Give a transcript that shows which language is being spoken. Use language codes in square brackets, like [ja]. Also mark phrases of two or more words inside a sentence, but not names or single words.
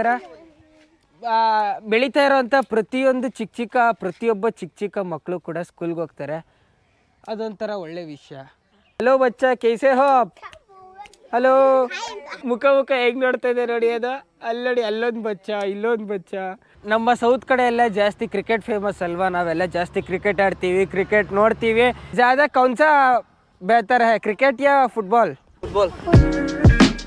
[kn] ಬೆಳೀತಾ ಇರೋವಂಥ ಪ್ರತಿಯೊಬ್ಬ ಚಿಕ್ಕ ಮಕ್ಕಳು ಕೂಡ ಸ್ಕೂಲ್ಗೆ ಹೋಗ್ತಾರೆ, ಅದೊಂಥರ ಒಳ್ಳೆ ವಿಷಯ. [hi] हलो बच्चा, कैसे हो? [kn] ಹಲೋ, ಮುಖ ಹೇಗೆ ನೋಡ್ತಾ ಇದೆ ನೋಡಿ, ಅದು ಅಲ್ಲಿ ನೋಡಿ, ಅಲ್ಲೊಂದು ಬಚ್ಚ ಇಲ್ಲೊಂದು ಬಚ್ಚ. ನಮ್ಮ ಸೌತ್ ಕಡೆ ಎಲ್ಲ ಜಾಸ್ತಿ [en] cricket famous [kn] ಅಲ್ವಾ, ನಾವೆಲ್ಲ ಜಾಸ್ತಿ ಕ್ರಿಕೆಟ್ ಆಡ್ತೀವಿ, ಕ್ರಿಕೆಟ್ ನೋಡ್ತೀವಿ. [hi] ज़्यादा कौन सा बेहतर है, क्रिकेट या फुटबॉल?